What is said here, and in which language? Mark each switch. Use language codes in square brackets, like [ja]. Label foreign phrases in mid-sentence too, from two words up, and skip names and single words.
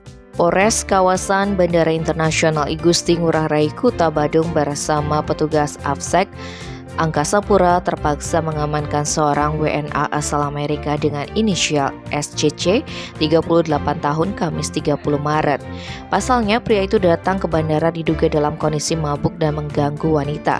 [id] Polres kawasan Bandara Internasional I Gusti Ngurah Rai Kuta Badung bersama petugas Afsek Angkasa Pura terpaksa mengamankan seorang WNA asal Amerika dengan inisial SCC, 38 tahun, Kamis 30 Maret. Pasalnya, pria itu datang ke bandara diduga dalam kondisi mabuk dan mengganggu wanita.